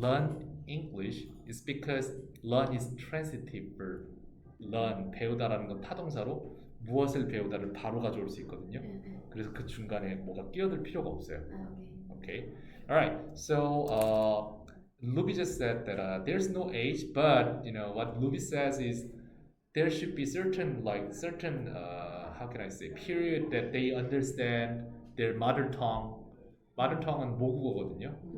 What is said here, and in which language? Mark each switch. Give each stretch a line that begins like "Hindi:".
English: Learn English is because learn is transitive verb.
Korean: learn, 배우다라는 건 타동사로 무엇을 배우다를 바로 가져올 수 있거든요. 그래서 그 중간에 뭐가 끼어들 필요가 없어요.
English: Okay. Okay. All right. So Luby just said that there's no age, but what Luby says is there should be certain how can I say period that they understand their mother tongue.
Korean: mother tongue은 모국어거든요.